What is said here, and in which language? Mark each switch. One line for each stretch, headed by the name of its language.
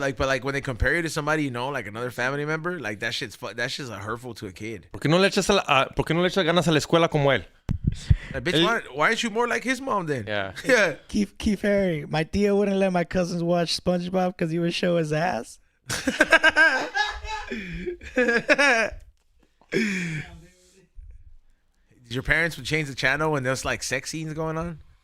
English: But like when they compare you to somebody, like another family member, like that shit's hurtful to a kid.
Spanish: ¿Por qué no le echas ganas a la escuela como él?
English: Like, bitch, why aren't you more like his mom then? Yeah. Yeah. Keith Haring. My Tia wouldn't let my cousins watch SpongeBob because he would show his ass. Did your parents would change the channel when there's like sex scenes going on?